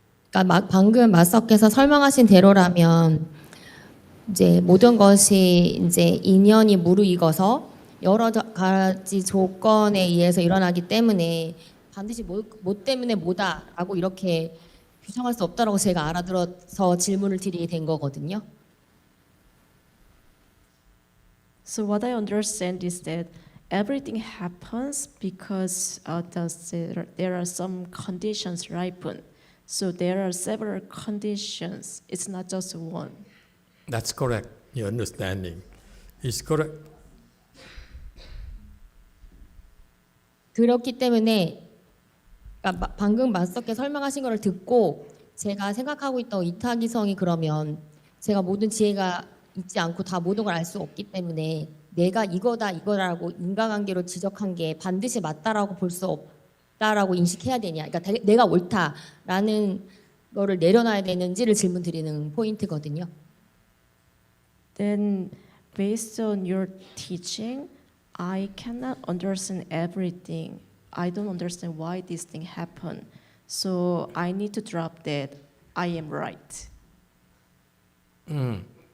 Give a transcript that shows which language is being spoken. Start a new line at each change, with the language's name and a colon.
Korean: 그러니까 방금 마스터께서 설명하신 대로라면 이제 모든 것이 이제 인연이 무르익어서 여러 가지 조건에 의해서 일어나기 때문에 반드시 뭐 때문에 뭐다라고 이렇게 규정할 수 없다라고 제가 알아들어서 질문을 드리게 된 거거든요.
English: So what I understand is that everything happens because there are some conditions ripen. So there are several conditions. It's not just one. That's correct. Your understanding is correct.
Korean: 그렇기 때문에 그러니까 방금 마스터께 설명하신 거를 듣고 제가 생각하고 있던 이타기성이 그러면 제가 모든 지혜가 있지 않고 다 모든 걸 알 수 없기 때문에 내가 이거라고 인과관계로 지적한 게 반드시 맞다라고 볼 수 없다라고 인식해야 되냐, 그러니까 내가 옳다라는 거를 내려놔야 되는지를 질문 드리는 포인트거든요.
English: Then based on your teaching, I cannot understand everything. I don't understand why this thing happened. So I need to drop that. I am right.
Korean: 그러니까